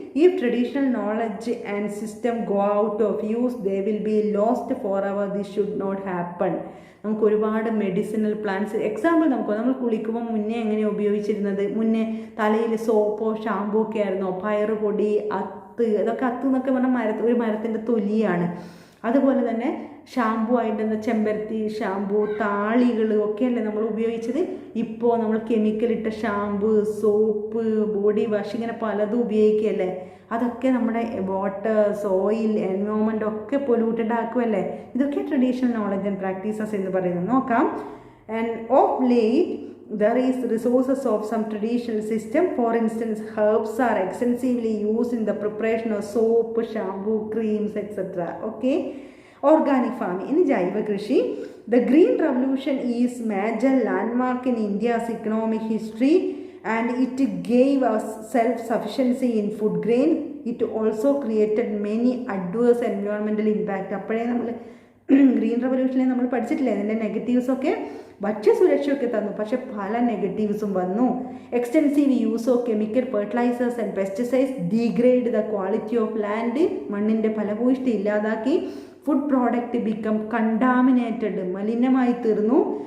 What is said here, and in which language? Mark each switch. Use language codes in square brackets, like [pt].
[en] If traditional knowledge and system go out of use, they will be lost forever. This should not happen. [ml] നമുക്ക് ഒരുപാട് medicinal plants example നമ്മൾ കുളിക്കുമ്പോൾ മുന്നേ എങ്ങനെയാണ് ഉപയോഗിച്ചിരുന്നത്? മുന്നേ തലയിൽ സോപ്പോ ഷാമ്പൂ ഒക്കെ ആയിരുന്നോ? പയറുപൊടി, അത്ത്, അതൊക്കെ അത്ത് എന്നൊക്കെ പറഞ്ഞാൽ ഒരു മരത്തിൻ്റെ തൊലിയാണ്. അതുപോലെ തന്നെ ഷാമ്പൂ ആയിട്ട് ചെമ്പരത്തി ഷാമ്പൂ, താളികൾ ഒക്കെയല്ലേ നമ്മൾ ഉപയോഗിച്ചത്. ഇപ്പോൾ നമ്മൾ കെമിക്കലിട്ട ഷാമ്പൂ, സോപ്പ്, ബോഡി വാഷ്, ഇങ്ങനെ പലതും ഉപയോഗിക്കുകയല്ലേ. അതൊക്കെ നമ്മുടെ വാട്ടർ, സോയിൽ, എൻവയോൺമെൻറ്റ് ഒക്കെ പൊല്യൂട്ടഡ് ആക്കുമല്ലേ. ഇതൊക്കെ ട്രഡീഷണൽ നോളജ് ആൻഡ് പ്രാക്ടീസസ് എന്ന് പറയുന്നത്. നോക്കാം. [en] And of late there is resources of some traditional system. For instance, herbs are extensively used in the preparation of soap, shampoo, creams, etc. Okay. Organic farming in jaiva krishi. The green revolution is major landmark in India's economic history, and it gave us self-sufficiency in food grain. It also created many adverse environmental impact. [ml] അപ്പോഴേ നമ്മൾ green റവല്യൂഷനിൽ നമ്മൾ പഠിച്ചിട്ടില്ലേ അതിൻ്റെ നെഗറ്റീവ്സൊക്കെ? ഭക്ഷ്യസുരക്ഷയൊക്കെ തന്നു, പക്ഷെ പല നെഗറ്റീവ്സും വന്നു. [en] Extensive use of chemical fertilisers and pesticides degrade the quality of land. [ml] മണ്ണിൻ്റെ ഫലഭൂയിഷ്ടി ഇല്ലാതാക്കി. [en] food product become contaminated, [ml] മലിനമായി തീർന്നു.